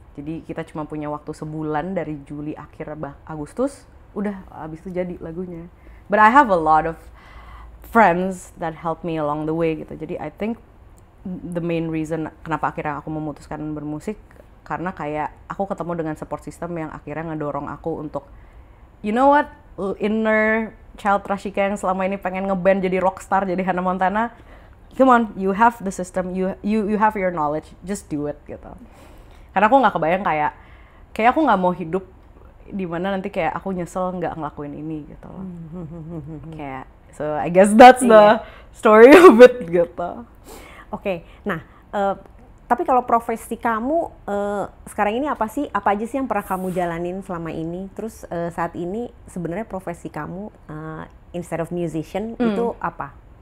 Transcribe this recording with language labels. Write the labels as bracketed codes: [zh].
[id] Jadi kita cuma punya waktu sebulan dari Juli akhir Agustus, udah abis itu jadi lagunya. [en] But I have a lot of friends that help me along the way gitu. [id] Jadi [en] I think the main reason [id] kenapa akhirnya aku memutuskan bermusik karena kayak aku ketemu dengan support system yang akhirnya ngedorong aku untuk [en] you know what, inner child [id] Rashika yang selama ini pengen ngeband jadi rockstar jadi Hannah Montana, [en] come on, you have the system, you have your knowledge, just do it [id] gitu. Karena aku nggak kebayang kayak aku nggak mau hidup di mana nanti kayak aku nyesel nggak ngelakuin ini gitu loh. [en] Kayak so I guess that's the story of it gitu. [id] Oke, nah tapi kalau profesi kamu sekarang ini apa sih? Apa aja sih yang pernah kamu jalanin selama ini? Terus saat ini sebenarnya profesi kamu [en] instead of musician [id] itu apa?